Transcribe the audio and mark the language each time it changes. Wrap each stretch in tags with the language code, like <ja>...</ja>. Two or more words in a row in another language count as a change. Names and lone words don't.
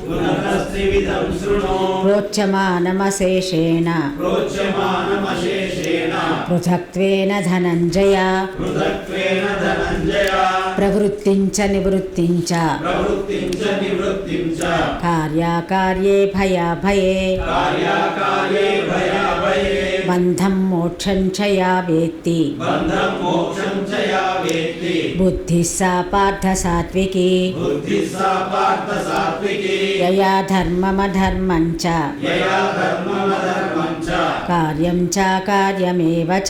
<sa>प्रोच्यमानमशेषेण पृथक्त्वेन धनञ्जय प्रवृत्तिं च निवृत्तिं च कार्याकार्ये भयाभये బంధం మోక్షం చ యా వేత్తి బంధం మోక్షం చ యా వేత్తి బుద్ధిः సా పార్థ సాత్వికీ బుద్ధిः సా పార్థ సాత్వికీ యయా ధర్మమధర్మం చ యయా ధర్మమధర్మం చ కార్యం చ కార్యమేవ చ</sa>